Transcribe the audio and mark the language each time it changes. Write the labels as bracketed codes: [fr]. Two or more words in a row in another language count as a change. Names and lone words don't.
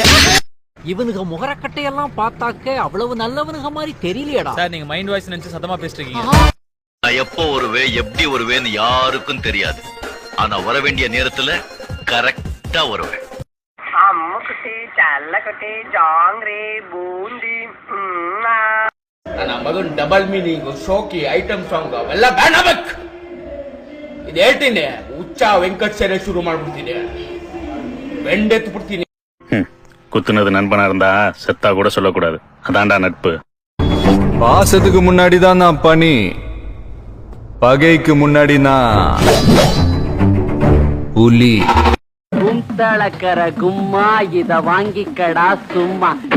[ta] இவனுக்கு முகரக்கட்டையெல்லாம் பார்த்தாக்க அவ்வளவு நல்லவனுங்க மாதிரி தெரியலையடா. சார் நீங்க [en] mind voice [ta] நினைச்சு சத்தமா பேசிட்டு இருக்கீங்க. நான் எப்போ வருவே எப்படி வருவேன்னு யாருக்கும் தெரியாது, ஆனா வர வேண்டிய நேரத்துல கரெக்டா வருவேன். அம்முக்குட்டி சல்லக்குட்டி ஜாங்கிரி பூந்தி [kn] ನನ್ನ ಮಗನ್ [en] double meaning [kn] ಶೋಕಿ [en] item song [kn] ಅವೆಲ್ಲ ಬ್ಯಾನ್ ಆಗ್ಬೇಕು. ಇದು ಹೇಳ್ತೀನಿ, ಹುಚ್ಚ ವೆಂಕಟ್ ಸೇನೆ ಶುರು ಮಾಡ್ಬಿಡ್ತೀನಿ, ಬೆಂಡೆತ್ತು ಬಿಡ್ತೀನಿ. [ta] குத்துனது நண்பனா இருந்தா செத்தா கூட சொல்லக்கூடாது, அதான்டா நட்பு. பாசத்துக்கு முன்னாடி தான் நான் பனி, பகைக்கு முன்னாடி நான் புலி. குந்தளக்கர கும்மா இத வாங்கிக்கடா சும்மா.